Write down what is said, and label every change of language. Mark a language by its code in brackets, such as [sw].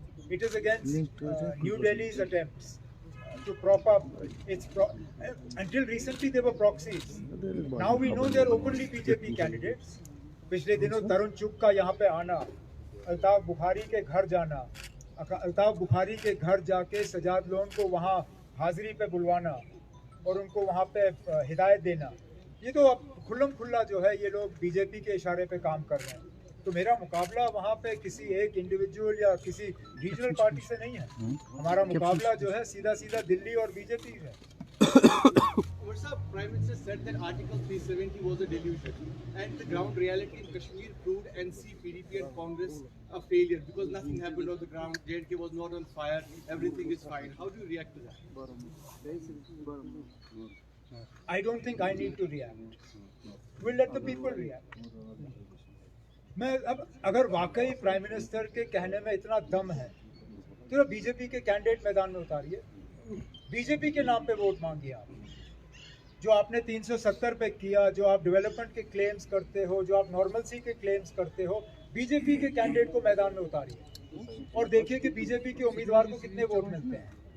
[en] It is against New Delhi's attempts to prop up its until recently they were proxies. Now we know they are openly BJP candidates. [hi] पिछले दिनों तरुण चुग का यहाँ पे आना, अल्ताफ बुखारी के घर जाना, अल्ताफ बुखारी के घर जाके सजाद लोन को वहाँ हाजिरी पे बुलवाना और उनको वहाँ पे हिदायत देना, ये तो अब खुल्लम खुल्ला जो है ये लोग बीजेपी के इशारे पे काम कर रहे हैं। तो मेरा मुकाबला वहाँ पे किसी एक इंडिविजुअल या किसी रीजनल पार्टी से नहीं है, हमारा मुकाबला जो है सीधा सीधा दिल्ली और बीजेपी है। [en] What's up? Prime Minister said that Article 370 was a delusion, and the ground reality in Kashmir proved NC, PDP, and Congress a failure because nothing happened on the ground. JNK was not on fire. Everything is fine. How do you react to that? I don't think I need to react. We'll let the people react. [hi] मैं अब अगर वाकई prime minister के कहने में इतना दम है तो बीजेपी के कैंडिडेट मैदान में उतारिए, बीजेपी के नाम पे वोट मांगिए। आप जो आपने 370 पे किया, जो आप डेवलपमेंट के क्लेम्स करते हो, जो आप नॉर्मलसी के क्लेम्स करते हो, बीजेपी के कैंडिडेट को मैदान में उतारिए और देखिए कि बीजेपी के उम्मीदवार को कितने वोट मिलते हैं।